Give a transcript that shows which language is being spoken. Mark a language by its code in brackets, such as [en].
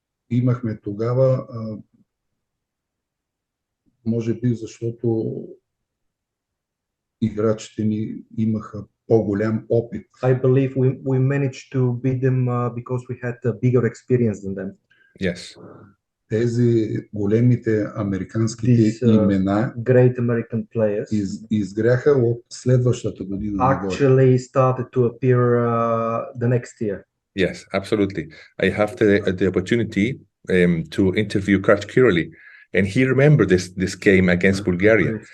[bg] имахме тогава, може би защото играчите ни имаха по-голям опит. [en] I believe we managed to beat them because we had a bigger experience than them. Yes. [bg] Тези големите американските имена [en] great American players [bg] изгряха от следващата година. [en] Actually started to appear the next year. Yes, absolutely. I have the opportunity to interview Coach Kirili, and he remembered this game against Bulgaria.